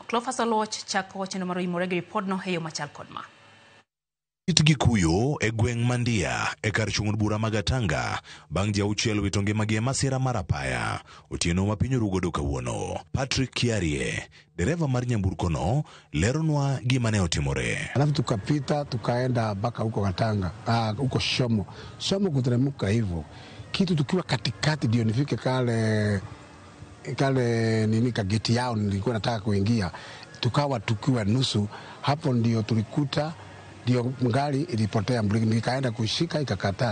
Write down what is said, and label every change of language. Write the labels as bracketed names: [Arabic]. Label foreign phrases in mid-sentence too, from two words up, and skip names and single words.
[Luo (Kenya and Tanzania)] Cleophas Oluoch chako chenro mar yimore gi ripodno e yo machal kod ma. Itgi kuyo e gweng' Mandia e kar chung' bura Magatanga bang' ji auchiel wito ngimagi e masira mar apaya otieno ma piny oru godo kawuono. Patrick Kiarie, dereva mar nyamburko no, leronwa gima ne otimore. [Swahili] Alafu tukapita tukaenda mpaka huko Katanga, huko Shomo kuteremka hivyo. Kitu tukiwa katikati ndio nifike kale nini kageti yao nilikuwa nataka kuingia. Tukiwa nusu, hapo ndio tulikuta ndio gari ilipotea breki, nikaenda kushika ikakataa.